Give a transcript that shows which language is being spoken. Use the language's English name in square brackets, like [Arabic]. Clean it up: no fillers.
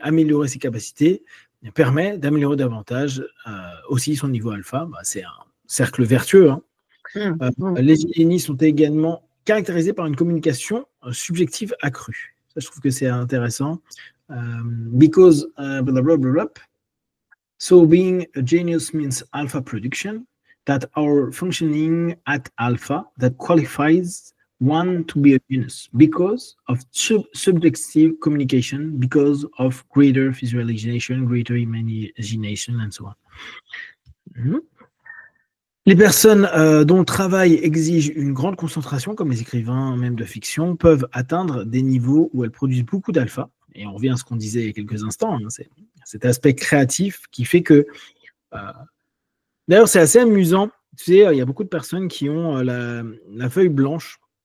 [French] Améliorer ses capacités permet d'améliorer davantage aussi son niveau alpha. C'est un cercle vertueux. Hein. Les génies sont également caractérisés par une communication subjective accrue. Ça, je trouve que c'est intéressant. [English] Because blablabla. So being a genius means alpha production. That our functioning at alpha that qualifies one to be a genius because of subjective communication, because of greater visualization, greater imagination, and so on. [French] Les personnes dont le travail exige une grande concentration, comme les écrivains même de fiction, peuvent atteindre des niveaux où elles produisent beaucoup d'alpha. Et on revient à ce qu'on disait il y a quelques instants, hein, c'est cet aspect créatif qui fait que... D'ailleurs, c'est assez amusant. Tu sais, il y a beaucoup de personnes qui ont la feuille blanche.